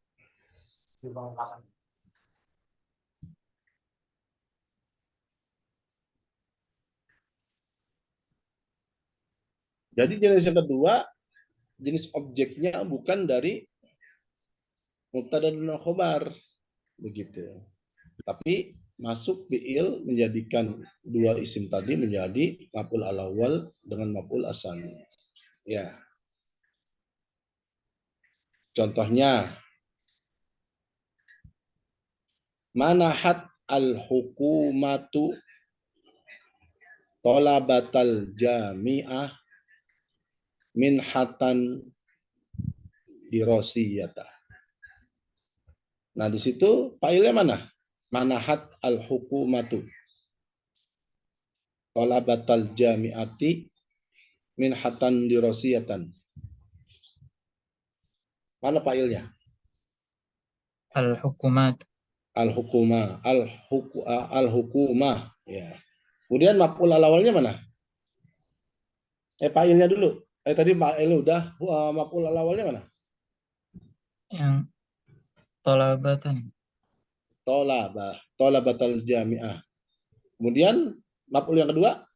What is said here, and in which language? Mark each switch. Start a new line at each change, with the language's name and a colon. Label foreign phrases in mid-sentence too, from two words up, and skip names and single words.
Indonesian: Jadi jenis yang kedua, jenis objeknya bukan dari mubtada dan khobar, begitu. Tapi masuk fi'il menjadikan dua isim tadi menjadi
Arabic: المفعول الأول
Indonesian: dengan
Arabic: المفعول الثاني.
Indonesian: Ya. Contohnya,
Arabic: منحت الحكومة طلبة الجامعة منحة دراسية.
Indonesian: Nah, di situ fa'ilnya mana?
Arabic: منحت الحكومة طلبة الجامعة منحة دراسية.
Indonesian: Mana fa'ilnya? Al-hukumat. Al-hukuma, al-hukumah. Ya. Kemudian maf'ul al-awalnya mana? Fa'ilnya dulu. Tadi fa'il udah, maf'ul al-awalnya mana? Yang tolabatan.
Arabic: طلبة الجامعة.
Indonesian: Kemudian maf'ul yang kedua?